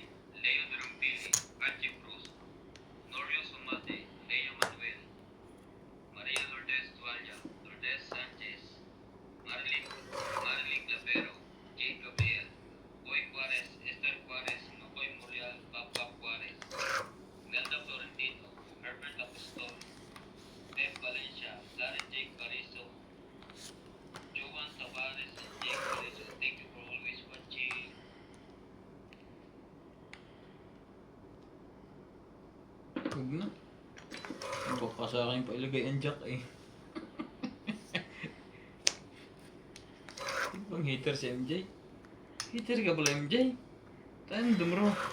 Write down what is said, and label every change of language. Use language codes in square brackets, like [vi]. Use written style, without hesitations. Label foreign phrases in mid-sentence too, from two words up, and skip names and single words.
[en] Leo Durampili, Archie Cruz, Norio Sumate, Leo Manuel, Maria Lourdes Tualla, Lourdes Sanchez, Marilyn Clavero, Jay Gabriel, Boy Juarez, Esther Juarez, Makoy Murial, Papa Juarez, Nelda Florentino, Herbert Apostol, Pep Valencia, Darren Jake Carizo, Jovan Tavares, and Jake Carizo. Thank you for always watching. [tl] Huwag na. Baka sa akin pa ilagay ang jack eh. Di bang hater si MJ? Hater ka pala MJ? [en] Tandem bro.